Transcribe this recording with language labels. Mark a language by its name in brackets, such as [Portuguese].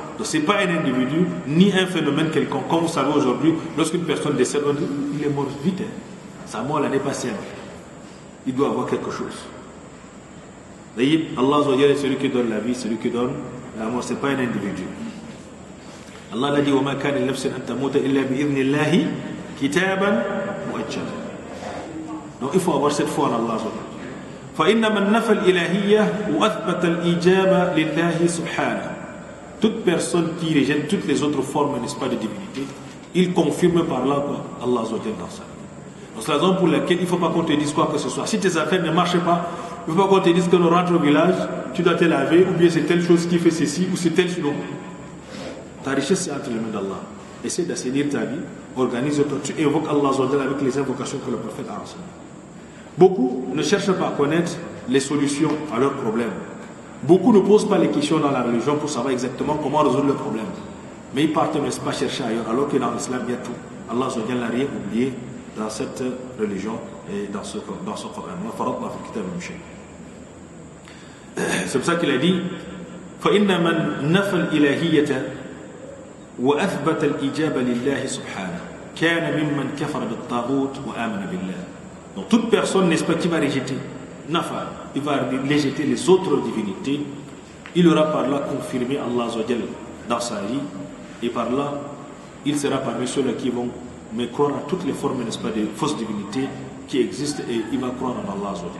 [French] Donc ce n'est pas un individu, ni un phénomène quelconque. Comme vous savez aujourd'hui, lorsqu'une personne décède, on dit, il est mort vite. Hein. Sa mort, elle n'est pas simple. Il doit avoir quelque chose. Vous voyez, Allah est celui qui donne la vie, celui qui donne la mort. Ce n'est pas un individu. Allah l'a dit, [Arabic] وَمَا كَانَ لِنَفْسٍ أَن تَمُوتَ إِلَّا بِإِذْنِ اللَّهِ كِتَابًا مُؤَجَّلًا. [French] Donc il faut avoir cette foi en Allah. [Arabic] فإن من نفى الإلهية وأثبت الإجابة لله سبحانه. [French] Toute personne qui rejette toutes les autres formes, n'est-ce pas, de divinité, il confirme par là quoi Allah dans sa vie. Donc c'est la raison pour laquelle il ne faut pas qu'on te dise quoi que ce soit. Si tes affaires ne marchent pas, il ne faut pas qu'on te dise que nous rentre au village, tu dois te laver, ou bien c'est telle chose qui fait ceci, ou c'est telle chose. Ta richesse c'est entre les mains d'Allah. Essaie d'assainir ta vie, organise-toi, tu évoques Allah avec les invocations que le prophète a enseignées. Beaucoup ne cherchent pas à connaître les solutions à leurs problèmes. Beaucoup ne posent pas les questions dans la religion pour savoir exactement comment résoudre le problème. Mais ils partent, n'est-ce pas, chercher ailleurs, alors que dans l'islam, il y a tout. Allah n'a rien oublié dans cette religion et dans ce Coran. C'est pour ça qu'il a dit [Arabic] فَإِنَّ مَنْ نَفَى الْإِلَهِيَّةَ وَأَثْبَتَ الْإِجَابَ لِلَّهِ سُبْحَانَهُ كَانَ مِمَّنْ كَفَرَ بِالطَّاغُوتِ وَآمَنَ بِاللَّهِ. [French] Donc toute personne, n'est-ce pas, qui va rejeter Nafa, il va rejeter les autres divinités, il aura par là confirmé Allah dans sa vie, et par là, il sera parmi ceux-là qui vont mais croire à toutes les formes, n'est-ce pas, de fausses divinités qui existent, et il va croire en Allah.